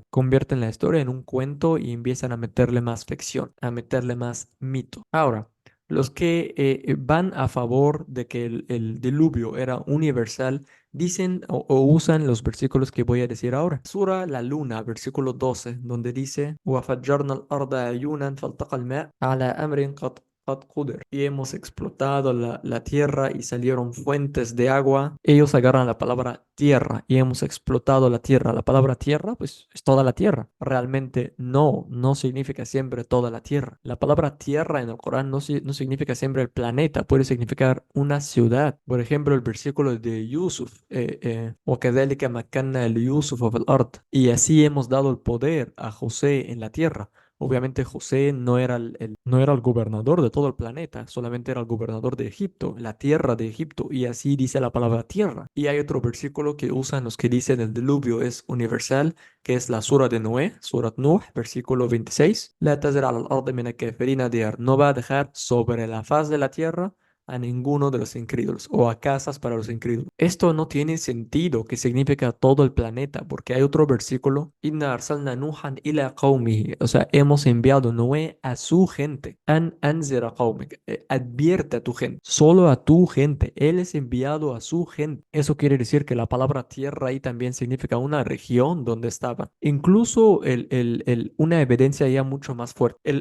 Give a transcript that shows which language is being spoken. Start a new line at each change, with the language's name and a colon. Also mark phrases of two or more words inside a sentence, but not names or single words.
Spanish: Convierten la historia en un cuento y empiezan a meterle más ficción, a meterle más mito. Ahora, los que van a favor de que el diluvio era universal dicen o usan los versículos que voy a decir ahora. Sura La Luna, versículo 12, donde dice:
Arabic: وَفَجَّرْنَا الْأَرْضَ عُيُونًا فَالْتَقَى الماء على أمر قد قدر.
Spanish: Y hemos explotado la tierra y salieron fuentes de agua. Ellos agarran la palabra tierra y hemos explotado la tierra. La palabra tierra, pues es toda la tierra. Realmente no significa siempre toda la tierra. La palabra tierra en el Corán no significa siempre el planeta, puede significar una ciudad. Por ejemplo, el versículo de Yusuf,
Arabic: وَكَذَلِكَ مَكَّنَّا لِيُوسُفَ فِي الْأَرْضِ.
Spanish: Y así hemos dado el poder a José en la tierra. Obviamente José no era el gobernador de todo el planeta, solamente era el gobernador de Egipto, la tierra de Egipto, y así dice la palabra tierra. Y hay otro versículo que usan los que dicen el diluvio es universal, que es la sura de Noé, surat Nuh, versículo 26.
Arabic: لا تذر على الأرض من الكافرين ديارا.
Spanish: No va a dejar sobre la faz de la tierra a ninguno de los incrédulos o a casas para los incrédulos. Esto no tiene sentido que significa todo el planeta, porque hay otro versículo:
Arabic: إنا أرسلنا نوحا إلى قومه.
Spanish: O sea, hemos enviado Noé a su gente.
Arabic: أن أنذر قومك.
Spanish: Advierte a tu gente. Solo a tu gente. Él es enviado a su gente. Eso quiere decir que la palabra tierra ahí también significa una región donde estaban. Incluso una evidencia ya mucho más fuerte.